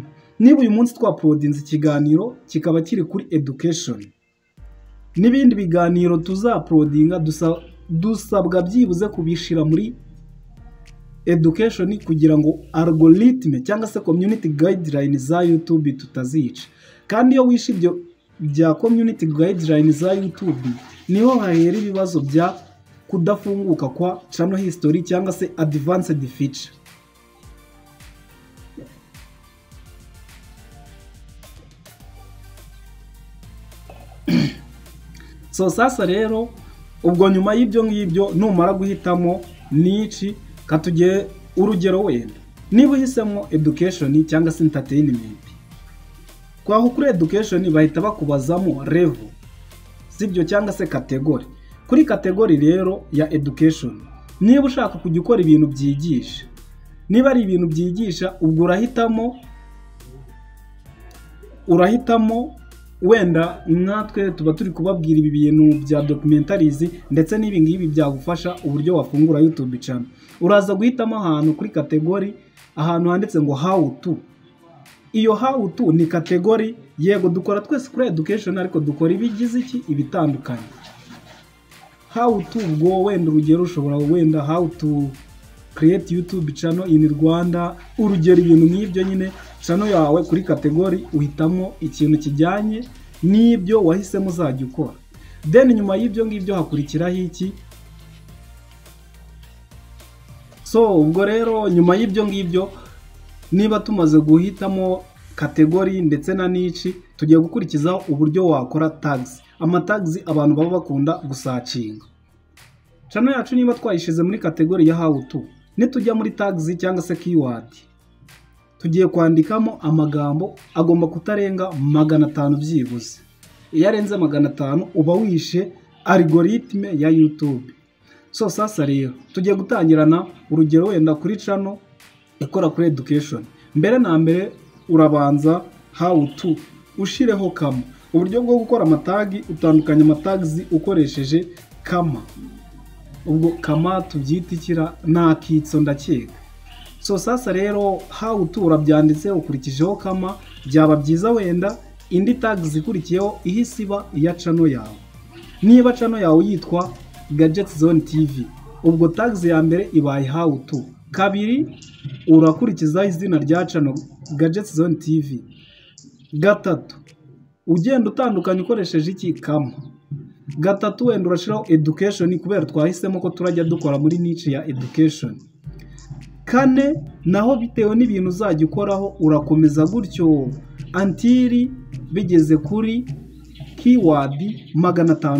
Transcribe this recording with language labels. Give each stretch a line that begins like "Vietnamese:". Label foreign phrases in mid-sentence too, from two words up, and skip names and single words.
Kinyarwanda: Niba uyu munsi twa uploadinze ikiganiro kikaba kiri kuri education, n'ibindi biganiro tuza uploadinga dusabwa byibuze kubishira muri education kugira ngo algorithm cyangwa se
English: community guidelines
Kinyarwanda: za YouTube tutazica. Kandi iyo wishe ibyo bya
English: community guidelines
Kinyarwanda: za YouTube, niho hahera ibibazo bya kudafunguka kwa
English: channel history
Kinyarwanda: cyangwa se
English: advanced feature.
Kinyarwanda: So sasa rero ubwo nyuma y'ibyo ngibyo numara guhitamo niche, katugiye urugero wenda niba uhisemo education cyangwa se entertainment, kwaho kuri education bahita bakubazamo level, sibyo, cyangwa se category. Kuri category rero ya education, niba ushaka kujya ukora ibintu byigisha, niba ari ibintu byigisha, ubwo urahitamo wenda natwe tuba turi kubabwira ibi bintu bya documentaries ndetse n'ibi ngibi byagufasha uburyo wafungura YouTube channel. Uraza guhitamo ahantu kuri category, ahantu handitse ngo
English: how to.
Kinyarwanda: iyo
English: how to
Kinyarwanda: ni kategori, yego dukora twese kuri education ariko dukora ibigize iki ibitandukanye.
English: How to
Kinyarwanda: ubwo wenda urugero ushobora wenda
English: how to create YouTube channel in Rwanda,
Kinyarwanda: urugero ibintu nk'ibyo nyine. Channel yawe kuri kategori uhitamo ikintu kijyanye n'ibyo wahisemo uzajya ukora. Then nyuma y'ibyo ngibyo hakurikiraho iki? So ubwo rero nyuma y'ibyo ngibyo niba tumaze guhitamo kategori ndetse na niche, tugiye gukurikizaho uburyo wakora tags. Ama tags abantu baba bakunda gusacinga. Channel yacu niba twayishize muri kategori ya how to, nitujya muri tags cyangwa se keyword, tugiye kwandikamo amagambo agomba kutarenga 500 byibuze. Iyo arenze 500 uba wishe algoritme ya YouTube. So sasa rero tugiye gutangirana urugero wenda kuri channel ikora kuri education. Mbere na mbere urabanza
English: how to
Kinyarwanda: ushireho kama. Uburyo bwo gukora amatagi utandukanya amatags ukoresheje kama. Ubwo kama tubyitikira nakitso ndakeka. So sasa rero
English: how to
Kinyarwanda: urabyanditse ukurikijeho kama, byaba byiza wenda indi tags ikurikiyeho ihisiba iya channel yawe. Niba channel yawe yitwa Gadget Zone TV, ubwo tags ya mbere ibaye
English: how to.
Kinyarwanda: Kabiri urakurikiza izina rya channel Gadget Zone TV. Gatatu ugenda utandukanye ukoresheje iki kama. Gatatu wenda urashiraho education kubera twahisemo ko turajya dukora muri niche ya education. Kane naho bitewe n'ibintu uzajya ukoraho urakomeza gutyo until bigeze kuri keyword 500.